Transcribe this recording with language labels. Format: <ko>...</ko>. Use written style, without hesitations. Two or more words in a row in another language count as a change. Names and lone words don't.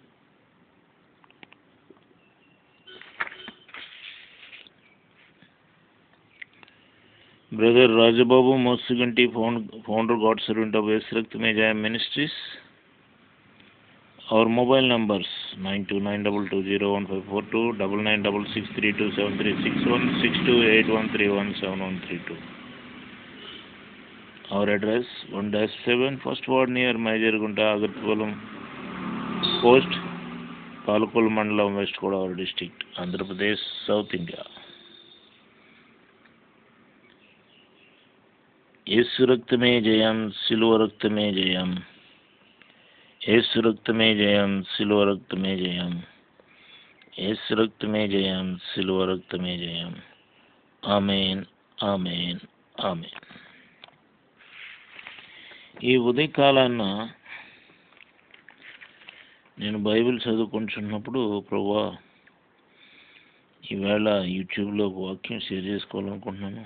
<en>Brother Rajababu Mosuganti, founder, God servant of Esrakt Mejaya Ministries. Our mobile numbers 9292201542, 9966327361, 6281317132. Our address 1-7 First Ward near Majorgunta, Agatpalam Post, Palakul Mandalam, West Godavari District, Andhra Pradesh, South India.</en> <te>యేసు రక్తం లో జయం సిలువ రక్తం లో జయం, యేసు రక్తం లో జయం సిలువ రక్తం లో జయం, యేసు రక్తం లో జయం సిలువ రక్తం లో జయం. ఆమేన్ ఆమేన్ ఆమేన్. ఈ ఉదయకాలాన నేను బైబిల్ చదువుకుంటున్నప్పుడు ప్రభువా ఈవేళ యూట్యూబ్లో వాక్యం షేర్ చేసుకోవాలనుకుంటున్నాను.</te>